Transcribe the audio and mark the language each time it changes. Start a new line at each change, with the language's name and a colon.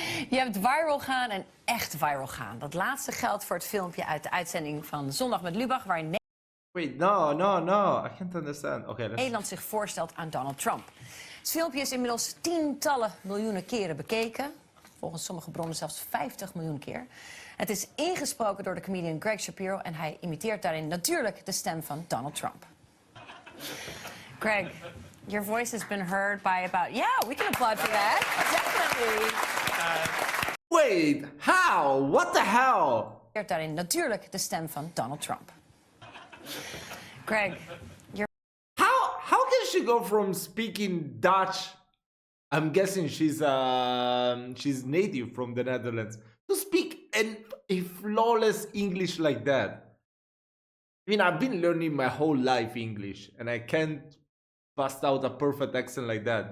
Dutch: Je hebt viral gaan en echt viral gaan. Dat laatste geldt voor het filmpje uit de uitzending van Zondag met Lubach, waarin
English: Wait, no. I can't understand. Okay,
Dutch: Nederland zich voorstelt aan Donald Trump. Het filmpje is inmiddels tientallen miljoenen keren bekeken. Volgens sommige bronnen zelfs 50 miljoen keer. Het is ingesproken door de comedian Greg Shapiro en hij imiteert daarin natuurlijk de stem van Donald Trump.
English: Greg, your voice has been heard by about... Yeah, we can applaud for that. Definitely. Wait, how? What the hell?
Dutch: Daarin natuurlijk de stem van Donald Trump.
English: Greg, you're... How can she go from speaking Dutch? I'm guessing she's native from the Netherlands to speak a flawless English like that. I mean, I've been learning my whole life English, and I can't bust out a perfect accent like that.